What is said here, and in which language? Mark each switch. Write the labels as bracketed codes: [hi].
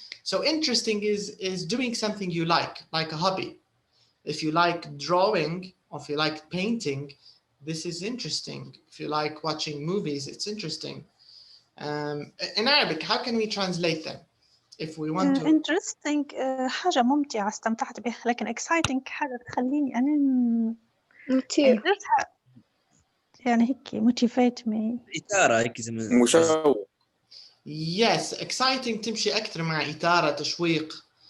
[en] So interesting is doing something you like a hobby. If you like drawing, or if you like painting, this is interesting. If you like watching movies, it's interesting. In Arabic, how can we translate them? If we want to... [ar] interesting حاجة ممتعة استمتعت بها، لكن exciting حاجة تخليني أنا مثير. يعني هيك [en] motivate me. [ar] إثارة هيك زي ما مشوق. Yes, exciting تمشي أكثر مع إثارة تشويق.